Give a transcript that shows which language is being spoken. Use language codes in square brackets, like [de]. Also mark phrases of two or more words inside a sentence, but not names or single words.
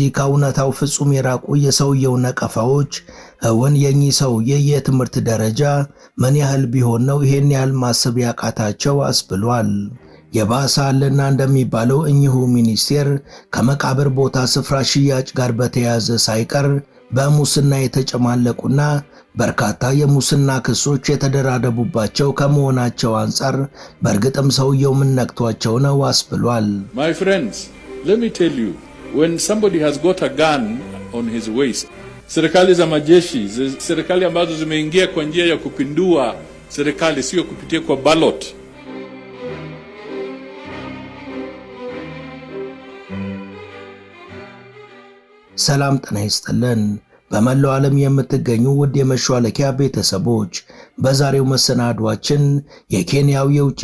[am] ከእውነታው ፍጹም የራቁ የሰውየው ነቀፋዎች እውን የኚህ ሰውዬ የትምህርት ደረጃ ምን ያህል ቢሆን ነው ይሄን ያህል ማሰብ ያቃታቸው አስብሏል። የባሰ አለና እንደሚባለው እኚሁ ሚኒስቴር ከመቃብር ቦታ ስፍራ ሽያጭ ጋር በተያያዘ ሳይቀር በሙስና የተጨማለቁና በርካታ የሙስና ክሶች የተደራደቡባቸው ከመሆናቸው አንጻር በእርግጥም ሰውየው ምን ነክቷቸው ነው አስብሏል። [en] My friends, let me tell you, when somebody has got a gun on his waist, [sw] serikali za majeshi, serikali ambazo zimeingia kwa njia ya kupindua serikali, sio kupitia kwa ballot. [am] ሰላም ጤና ይስጥልን። በመላው ዓለም የምትገኙ ውድ የመሿለኪያ ቤተሰቦች በዛሬው መሰናዷችን የኬንያው የውጭ